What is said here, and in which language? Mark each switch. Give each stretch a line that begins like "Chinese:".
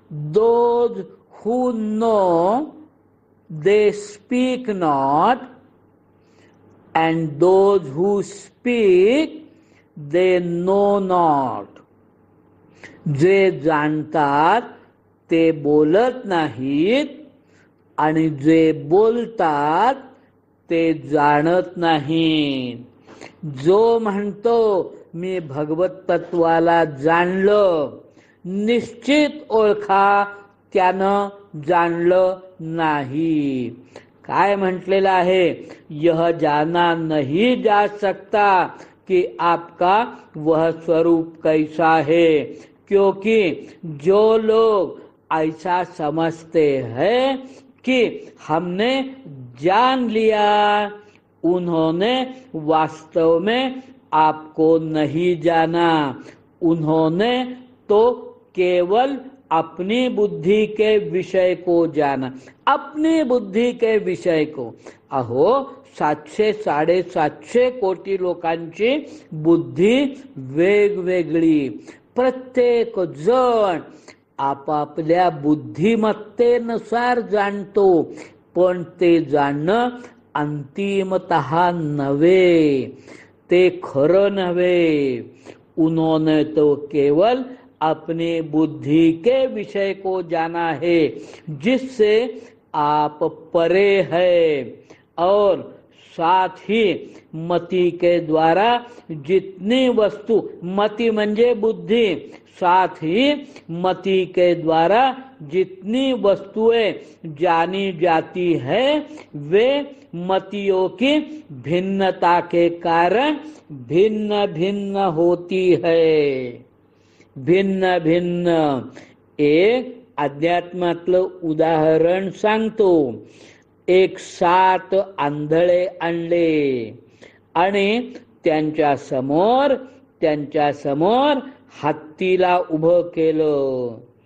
English: Those who know they speak not, and those who speak they know not.
Marathi: जे जाणतात ते बोलत नाहीत, आणि जे बोलतात ते जाणत नाहीत. जो म्हणतो मी भगवत तत्वाला जाणलं, निश्चित ओळखा त्यानं जाणलं नाही. काय म्हटलेलं आहे?
Hindi: यह जाना नहीं जा सकता कि आपका वह स्वरूप कैसा है, क्योंकि जो लोग ऐसा समझते हैं कि हमने जान लिया, उन्होंने वास्तव में आपको नहीं जाना. उन्होंने तो केवल अपनी बुद्धि के विषय को जाना, अपनी बुद्धि के विषय को.
Marathi: अहो 700-750 कोटी लोकांची बुद्धी वेगवेगळी. प्रत्येक जण आपापल्या बुद्धिमत्तेनुसार जाणतो, पण ते जाणणं अंतिमतः नव्हे, ते खरं नव्हे.
Hindi: उन्होंने तो केवल अपनी बुद्धि के विषय को जाना है, जिससे आप परे है. और साथ ही मति के द्वारा जितनी वस्तु,
Marathi: मति म्हणजे बुद्धि,
Hindi: साथ ही मति के द्वारा जितनी वस्तुएं जानी जाती है वे मतियों की भिन्नता के कारण भिन्न भिन्न होती है. भिन्न भिन्न.
Marathi: एक अध्यात्मातलं उदाहरण सांगतो. एक 7 आंधळे आणले आणि त्यांच्या समोर हत्तीला उभं केलं.